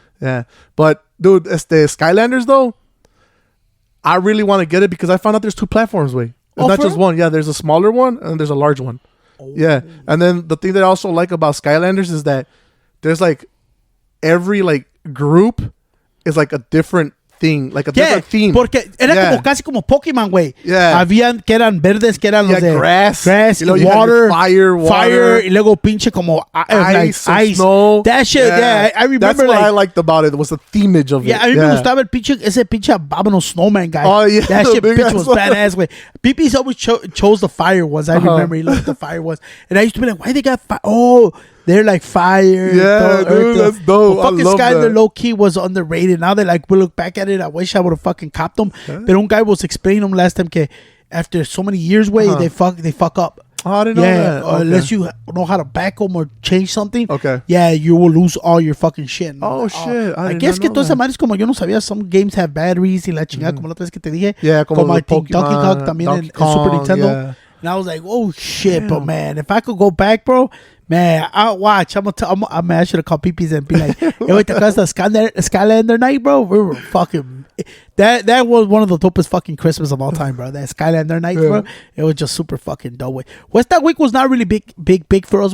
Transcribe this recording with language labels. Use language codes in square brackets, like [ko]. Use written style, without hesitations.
[en] Yeah, but dude, Skylanders though, I really want to get it because I found out there's 2 platforms. Way, it's not just one. Yeah, there's a smaller one and there's a large one. Oh. Yeah, and then the thing that I also like about Skylanders is that there's like every like group is like a different thing, like a different theme. [es] Porque era como casi como Pokémon, güey. [en] Yeah. [es] Habían que eran verdes, que eran los de [en] grass y water, fire, [es] y luego pinche como [en] ice, snow. That shit, I remember. That's what I liked about it. Was the themage of it. [es] Yeah, a mí me gustaba ese pinche [en] abominable snowman guy. Oh yeah, that shit bitch was badass, güey. PP's always chose the fire ones. I remember he loved the fire ones, and I used to be like, why they got fire? Oh. They're like fire. Yeah, dude, that's dope. Fucking Skyler low key was underrated. Now that like we look back at it, I wish I would have fucking copped them. But one guy was explaining them last time que after so many years, they fuck up. Oh, I didn't know that. Okay. Unless you know how to back them or change something. Okay. Yeah, you will lose all your fucking shit. Oh, shit. I guess [es] que toda esa madre es como yo no sabía. [en] Some games have batteries [es] y la chingada como la otra vez que te dije. [en] Yeah, como I think Donkey Kong [es] también en [en] Super Nintendo. Yeah. And I was like, oh shit, but man, if I could go back, bro, man, I'll watch. I should have called PPs and be like, hey, wait, the Skylander night, bro. We were fucking. That was one of the dopest fucking Christmas of all time, bro. That Skylander night, bro. It was just super fucking dope. Way. West that week was not really big for us.